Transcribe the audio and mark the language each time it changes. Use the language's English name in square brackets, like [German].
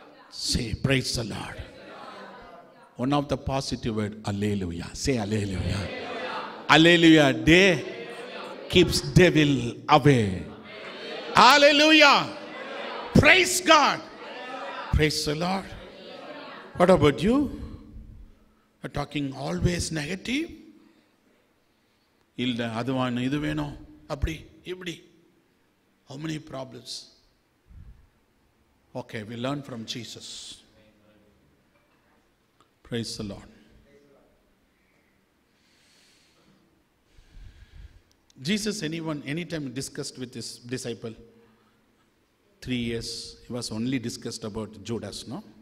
[English] Say praise the Lord. One of the positive word, hallelujah. Say hallelujah. Hallelujah. Day keeps devil away. Hallelujah. Praise God. Praise the Lord. What about you? Talking always negative. [Tamil] இல்லை அது வேணும் இது வேணும் அப்படி இப்படி. [English] How many problems? Okay, we learn from Jesus. Praise the Lord. Jesus anytime discussed with his disciple 3 years, he was only discussed about Judas, no?